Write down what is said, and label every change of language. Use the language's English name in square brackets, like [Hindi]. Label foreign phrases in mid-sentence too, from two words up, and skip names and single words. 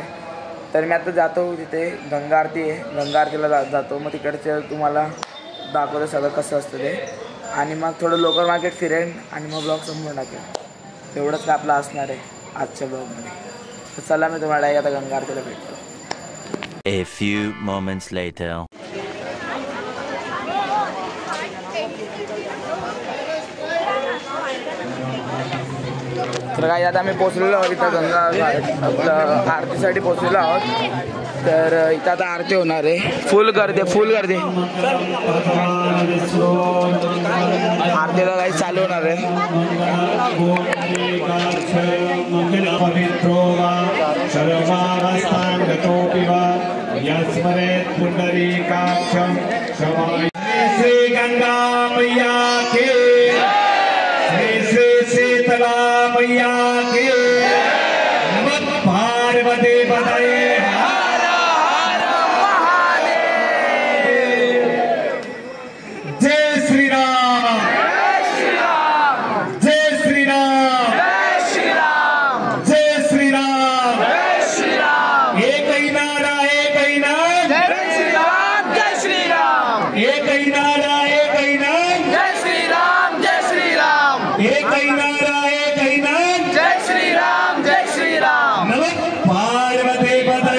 [Marathi] तर मी आता जातो तिथे गंगा आरती आहे, गंगा आरतीला जातो. मग तिकडचं तुम्हाला दाखवतो सगळं कसं असतं ते, आणि मग थोडं [English] local market [Marathi] फिरेन आणि मग ब्लॉग संपून टाकेल. तेवढंच काय आपलं असणार आहे आजच्या ब्लॉगमध्ये. तर चला मी तुम्हाला आता गंगा आरतीला भेटतो. [English] A few moments later. [Marathi] तर काही आता आम्ही पोचलेलो आहोत इथं गंगा आपलं आरतीसाठी पोचलेलो आहोत. तर इथं आता आरती होणार आहे. फुल गर्दी आरतीला काही चालू होणार आहे. [Hindi] श्री गंगा मैया के, श्री शीतला मैया के, [Sanskrit] नमः पार्वती पतये हर हर महादेव। [Hindi] जय श्री राम, जय श्री राम, जय श्री राम, जय श्री राम, जय श्री राम। एक ही नारा, एक ही नाम, जय श्री राम, जय श्री राम। एक ही नारा, एक ही नाम, जय श्री राम, जय श्री राम। एक ही नारा, एक ही नाम, जय श्री राम, जय श्री राम। [Sanskrit] नमः पार्वती